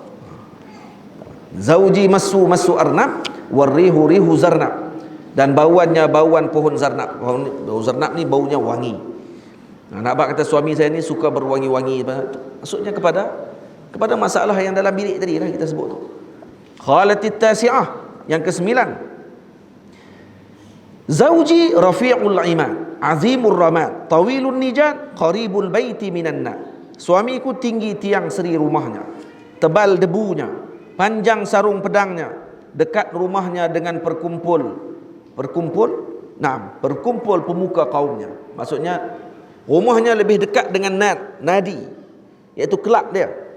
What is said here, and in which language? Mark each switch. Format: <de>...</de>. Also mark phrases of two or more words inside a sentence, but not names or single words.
<ar>زوجي مس أرنب والريح ريح زرنب.</ar> <ms>Dan bauannya bauan pohon zarnab. Bau zarnab ni baunya wangi. Nak kata suami saya ni suka berwangi-wangi. Maksudnya kepada masalah yang dalam bilik tadi lah kita sebut tu.</ms> <ar>قالت التاسعة,</ar> <ms>yang ke-9.</ms> <ar>زوجي رفيع العماد عظيم الرماد طويل النجاد, قريب البيت من النار.</ar> <ms>Suamiku tinggi tiang seri rumahnya, tebal debunya, panjang sarung pedangnya, dekat rumahnya dengan perkumpul pemuka kaumnya. Maksudnya rumahnya lebih dekat dengan nadi, iaitu kelab dia.</ms>